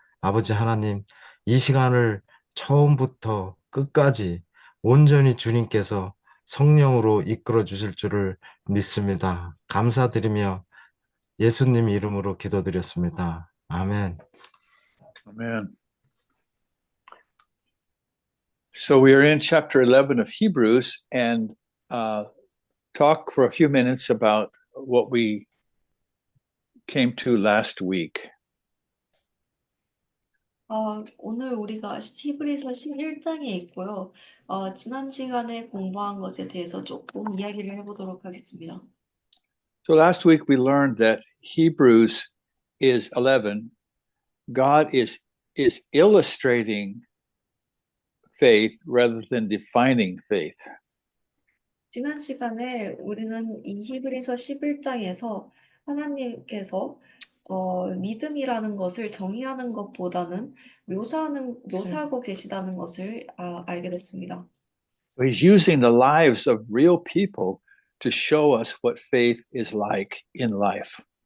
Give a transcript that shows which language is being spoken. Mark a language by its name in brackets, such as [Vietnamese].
[Korean] 아버지 하나님, 이 시간을 처음부터 끝까지 온전히 주님께서 성령으로 이끌어 주실 줄을 믿습니다. 감사드리며 예수님 이름으로 기도드렸습니다. 아멘. [English] Amen. So we are in chapter 11 of Hebrews and talk for a few minutes about what we came to last week. [Korean] 오늘 우리가 히브리서 11장에 있고요. 지난 시간에 공부한 것에 대해서 조금 이야기를 해보도록 하겠습니다. [English] So last week we learned that Hebrews is 11. God is illustrating faith rather than defining faith. [Korean] 지난 시간에 우리는 이 히브리서 11장에서 하나님께서 믿음이라는 것을 정의하는 것보다는 묘사하고 계시다는 것을 알게 됐습니다. [English] He's using the lives of real people to show us what faith is like in life.